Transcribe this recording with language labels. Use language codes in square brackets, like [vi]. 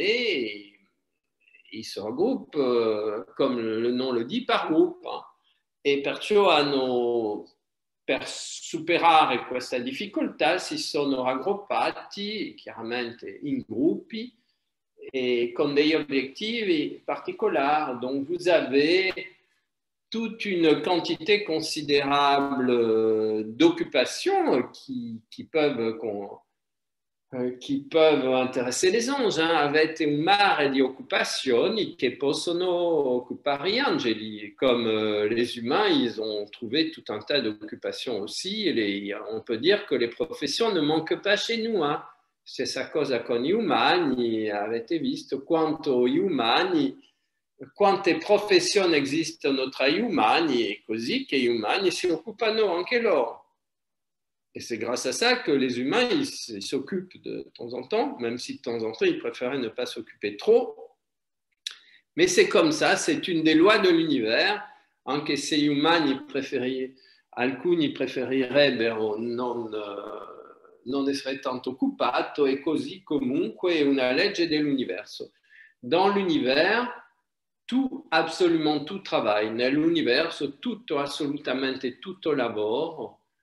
[fr] Et ils se regroupent, comme le nom le dit, par groupe. [it] E perciò per superare questa difficoltà si sono raggruppati chiaramente in gruppi et con degli obiettivi particolari. [fr] Donc vous avez toute une quantité considérable d'occupations qui peuvent qui peuvent intéresser les anges. [it] Avete un mare di occupazioni che possono occupare gli angeli. [fr] Comme les humains, ils ont trouvé tout un tas d'occupations aussi. On peut dire que les professions ne manquent pas chez nous. [it] Stessa cosa con gli umani. Avete visto quanto gli umani, quante professioni esistono tra gli umani e così che gli umani si occupano anche loro. [fr] Et c'est grâce à ça que les humains, ils s'occupent de temps en temps, même si de temps en temps, ils préféraient ne pas s'occuper trop. Mais c'est comme ça, c'est une des lois de l'univers, [it] anche se gli umani alcuni preferirebbero non essere tanto occupato, è così comunque è una legge dell'universo. [fr] Dans l'univers, tout, absolument tout travail. [it] Nell'universo, tutto, assolutamente tutto lavoro.